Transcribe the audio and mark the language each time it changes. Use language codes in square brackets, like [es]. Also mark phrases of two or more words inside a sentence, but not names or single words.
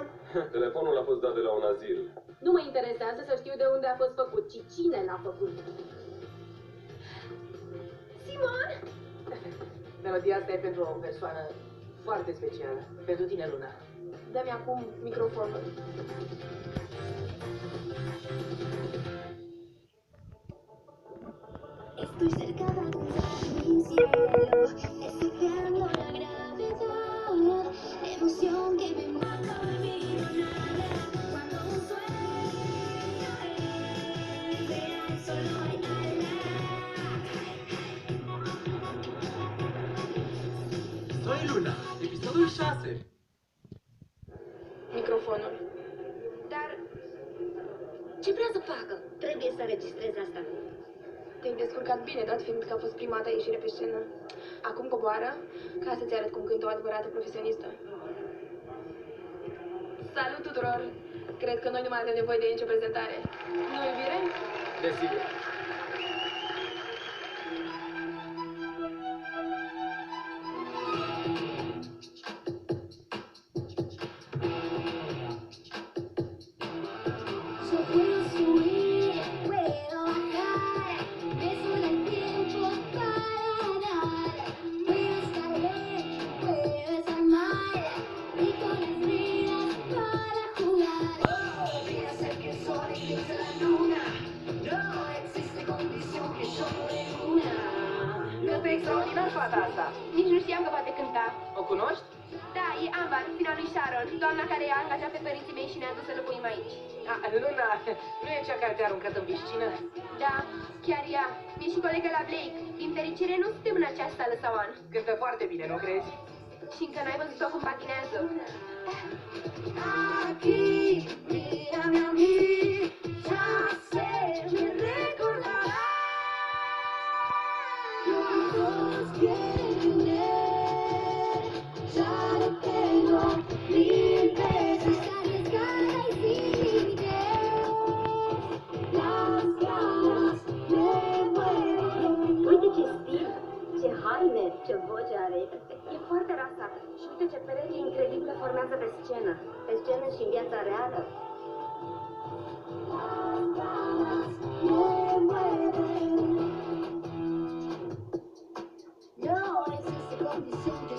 [ro] Telefonul a fost dat de la un azil. Nu mă interesează să știu de unde a fost făcut, ci cine l-a făcut. Simon! Melodia asta e pentru o persoană foarte specială. Pentru tine, Luna. Dă-mi acum microfonul. [es] Estoy cerca de alcanzar mi cielo, estoy creando la gravedad, emoción que me mata, no olvido nada, cuando un sueño real solo hay [ro] Soy Luna, episodul 6. Microfonul. Dar ce vrea să facă? Trebuie să înregistrez asta. Te-ai descurcat bine, dat fiind că a fost prima ta ieșire pe scenă. Acum coboară, ca să-ți arăt cum cântă o adevărată profesionistă. Salut tuturor! Cred că noi nu mai avem nevoie de nicio prezentare. Nu, iubire? Desigur. [es] Yo puedo subir, puedo bajar, me sobra el tiempo para dar. Puedo estar bien, puedo estar mal, y con las vidas para jugar. Voy a hacer que el sol eclipse la luna, no existe condición que yo no dé una. [ro] Cântă extraordinar fata asta. Nici nu știam că poate cânta. O cunoști? Da, e Amber, fina lui Sharon, doamna care i-a angajat pe părinții mei și ne-a dus să locuim aici. Luna, nu e cea care te-a aruncat în piscină? Da, chiar ea. E și colegă la Blake. Din fericire nu suntem în această sală sau an. Cântă foarte bine, nu crezi? Și încă n-ai văzut-o cum patinează. [es] Aquí, mírame a mí, ya sé, me recordarás lo que todos quieren tener. Ya lo tengo 1000 veces arriesgada y sin límites. Las ganas me mueven. [ro] Uite ce stil, ce haine, ce voce are. E foarte rasată. Și uite ce pereche incredibilă formează pe scenă. Pe scenă și în viața reală. [es] Las ganas me mueven. No existe condición